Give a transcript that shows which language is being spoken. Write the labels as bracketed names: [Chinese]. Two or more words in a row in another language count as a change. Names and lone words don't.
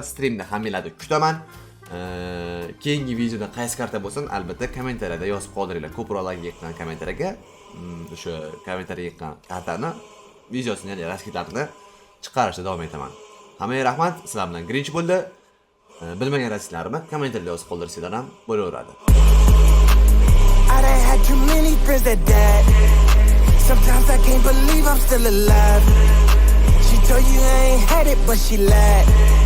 [Uzbek] Streamda hammalarni kutaman. Keyingi videoda qaysi karta bo'lsin, albatta kommentariyada yozib qoldiringlar. Ko'proq like yiqqan kommentariyaga o'sha kommentariyaga yiqqan kartani videosini, ya'ni raskidlarni chiqarishda davom etaman. Hammaga rahmat. Sizlar bilan Grinch bo'ldi. Bilmagan raskidlarni kommentariyada yozib qoldirsanglar ham bo'laveradi. [English] I done had too many friends that died. Sometimes I can't believe I'm still alive. She told you I ain't had it, but she lied.